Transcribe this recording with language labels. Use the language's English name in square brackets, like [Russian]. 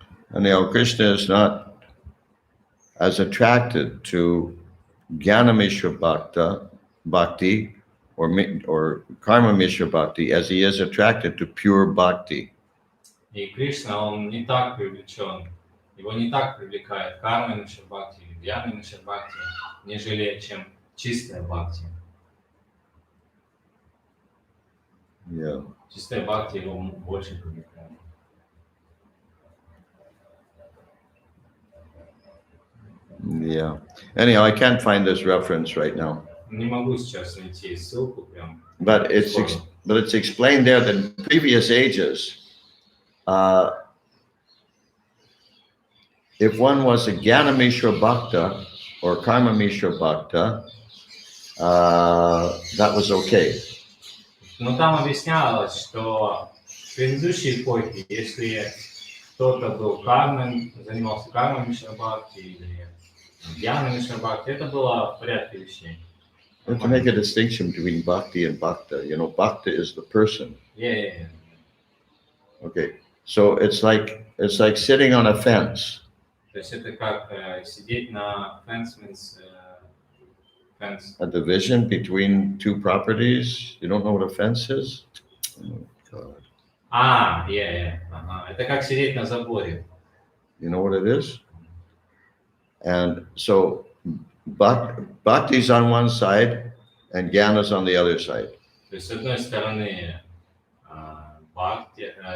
[English] And Krishna is not as attracted to Jnana Mishra Bhakti or Karma Mishra Bhakti as he is attracted to pure Bhakti. [Russian] И Кришна, он не так привлечен, его не так привлекает карма Мишра Бхакти или Гьяна Мишра Бхакти, нежели чем чистая Бхакти. [English] Yeah. [Russian] Чистая Бхакти его больше привлекает. [English] Yeah. Anyhow, I can't find this reference right now. [Russian] Не могу сейчас найти ссылку прям. [English] But it's explained there that in previous ages, if one was a Jnana Mishra Bhakta or Karma Mishra Bhakta, that was okay. [Russian] Но там объяснялось, что в предыдущей эпохе, если кто-то был кармой, занимался кармой Мишра Бхакти или Гьяна Мишра Бхакти, это было в порядке вещей. [English] You have to make a distinction between Bhakti and Bhakta. Bhakta is the person. Yeah. Okay. So it's like sitting on a fence. [Russian] То есть это как сидеть на [English] fence means fence. A division between two properties. You don't know what a fence is? Oh, God. Yeah. [Russian] Это как сидеть на заборе. [English] You know what it is? And so Bhakti's on one side and Jnana's on the other side. [Russian] То есть с одной стороны Бхакти,